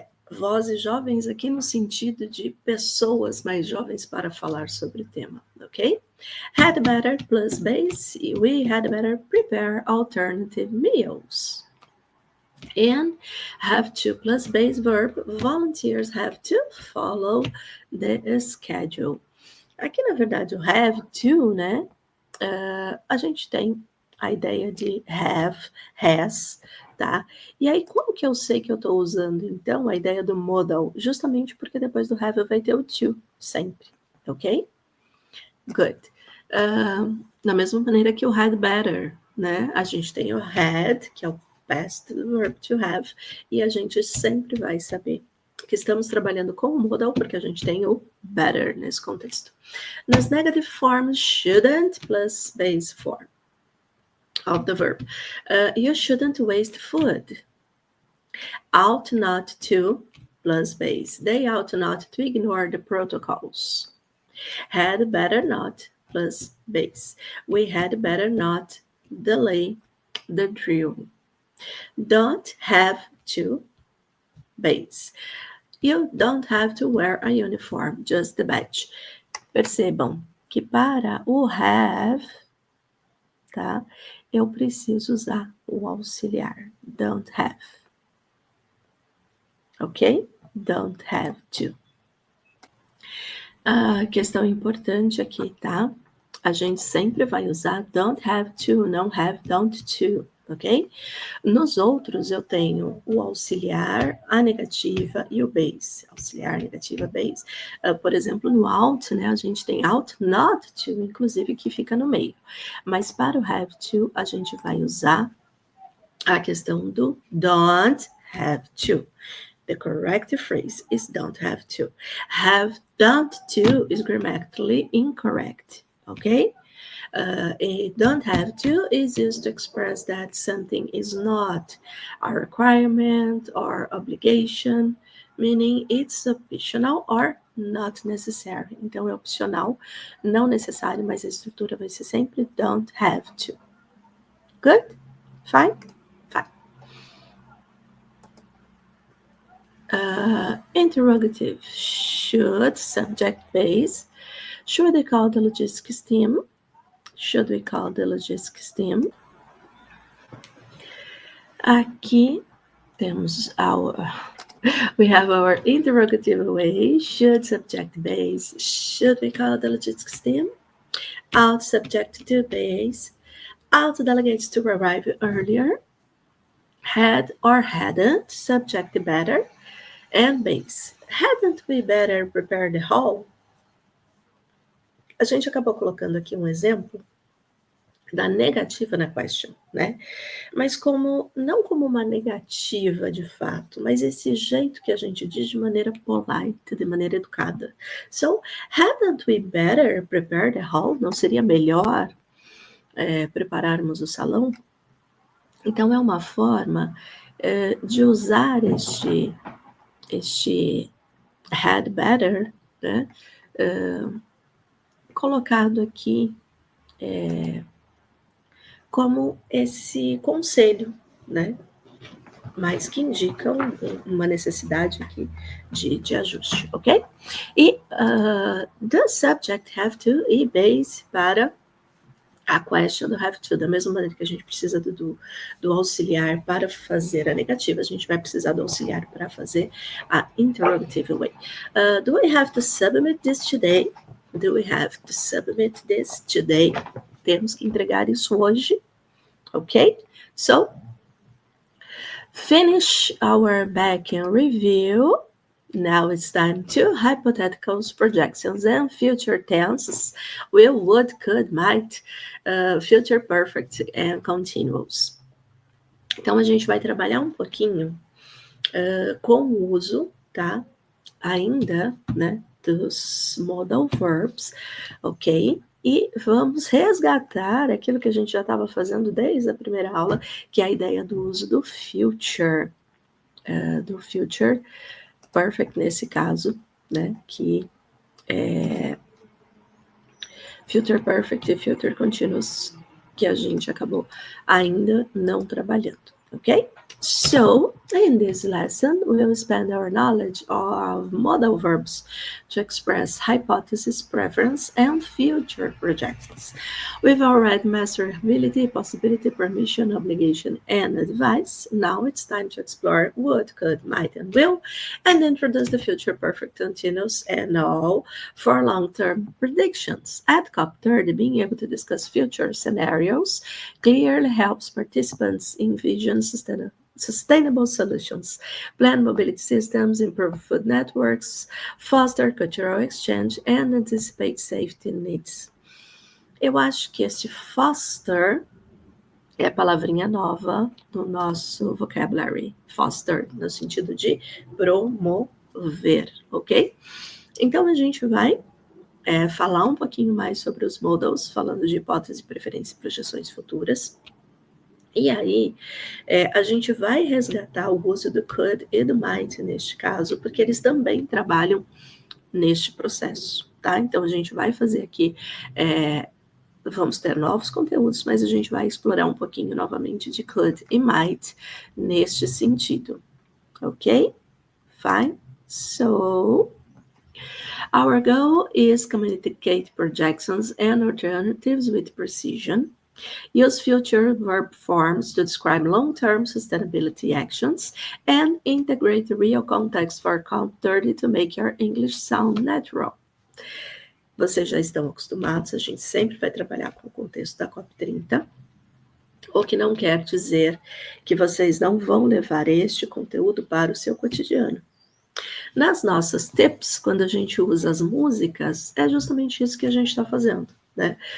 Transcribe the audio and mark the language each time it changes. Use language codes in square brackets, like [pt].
[pt] Vozes jovens aqui no sentido de pessoas mais jovens para falar sobre o tema, ok? [en] Had better plus base, we had better prepare alternative meals. And have to plus base verb, volunteers have to follow the schedule. [pt] Aqui, na verdade, o have to, né? A gente tem a ideia de have, has, tá? E aí, como que eu sei que eu estou usando, então, a ideia do modal? Justamente porque depois do have vai ter o to, sempre, ok? Good. Da mesma maneira que o had better, né? A gente tem o had, que é o [en] past verb to have, [pt] e a gente sempre vai saber que estamos trabalhando com o modal porque a gente tem o better nesse contexto. Nas [en] negative forms, shouldn't plus base form of the verb. You shouldn't waste food. Ought not to plus base. They ought not to ignore the protocols. Had better not plus base. We had better not delay the drill. Don't have to base. You don't have to wear a uniform, just the badge. [pt] Percebam que para o have, tá? Eu preciso usar o auxiliar. [en] Don't have. [pt] Ok? [en] Don't have to. [pt] A questão importante aqui, tá? A gente sempre vai usar [en] don't have to, [pt] não [en] have don't to, [pt] ok? Nos outros eu tenho o auxiliar, a negativa e o base. Auxiliar, negativa, base. Por exemplo, no ought, né, a gente tem [en] ought not to, [pt] inclusive, que fica no meio. Mas para o have to, a gente vai usar a questão do [en] don't have to. The correct phrase is don't have to. Have don't to is grammatically incorrect, okay? A don't have to is used to express that something is not a requirement or obligation, meaning it's optional or not necessary. [pt] Então, é opcional, não necessário, mas a estrutura vai ser sempre [en] don't have to. Good? Fine? Fine. Interrogative. Should, subject base. Should we call the logistics team? Should we call the logistics team? [pt] Aqui temos [en] we have our interrogative way. Should, subject base. Should we call the logistics team? Ought, subject to base. Ought delegates to arrive earlier. Had or hadn't, subject better. And base. Hadn't we better prepare the hall? [pt] A gente acabou colocando aqui um exemplo da negativa na question, né? Mas não como uma negativa de fato, mas esse jeito que a gente diz de maneira polite, de maneira educada. [en] So, hadn't we better prepare the hall? [pt] Não seria melhor prepararmos o salão? Então, é uma forma de usar este had better, né? Colocado aqui como esse conselho, né? Mas que indica uma necessidade aqui de ajuste, ok? E [en] the subject have to [pt] e base para a question do have to, da mesma maneira que a gente precisa do auxiliar para fazer a negativa, a gente vai precisar do auxiliar para fazer a [en] interrogative way. Do we have to submit this today? Do we have to submit this today? [pt] Temos que entregar isso hoje, ok? [en] So, finish our back-end review. Now it's time to hypotheticals, projections, and future tenses. Will, would, could, might, future perfect, and continuous. [pt] Então, a gente vai trabalhar um pouquinho com o uso, tá? ainda, né, dos modal verbs, ok? E vamos resgatar aquilo que a gente já estava fazendo desde a primeira aula, que é a ideia do uso do future perfect nesse caso, né, que é future perfect e future continuous, que a gente acabou ainda não trabalhando, ok? [en] So, in this lesson, we will expand our knowledge of modal verbs to express hypothesis, preference, and future projections. We've already mastered ability, possibility, permission, obligation, and advice. Now it's time to explore would, could, might, and will, and introduce the future perfect continuous and all for long-term predictions. At COP30, being able to discuss future scenarios clearly helps participants envision sustainable solutions, plan mobility systems, improve food networks, foster cultural exchange, and anticipate safety needs. [pt] Eu acho que esse foster é a palavrinha nova no nosso vocabulary. Foster, no sentido de promover, ok? Então, a gente vai falar um pouquinho mais sobre os modals, falando de hipótese, preferência e projeções futuras. E aí, a gente vai resgatar o uso do could e do might neste caso, porque eles também trabalham neste processo, tá? Então, a gente vai fazer aqui, vamos ter novos conteúdos, mas a gente vai explorar um pouquinho novamente de could e might neste sentido, ok? [en] Fine. So, our goal is communicate projections and alternatives with precision. Use future verb forms to describe long-term sustainability actions and integrate the real context for COP30 to make your English sound natural. [pt] Vocês já estão acostumados, a gente sempre vai trabalhar com o contexto da COP30, o que não quer dizer que vocês não vão levar este conteúdo para o seu cotidiano. Nas nossas tips, quando a gente usa as músicas, é justamente isso que a gente está fazendo, né?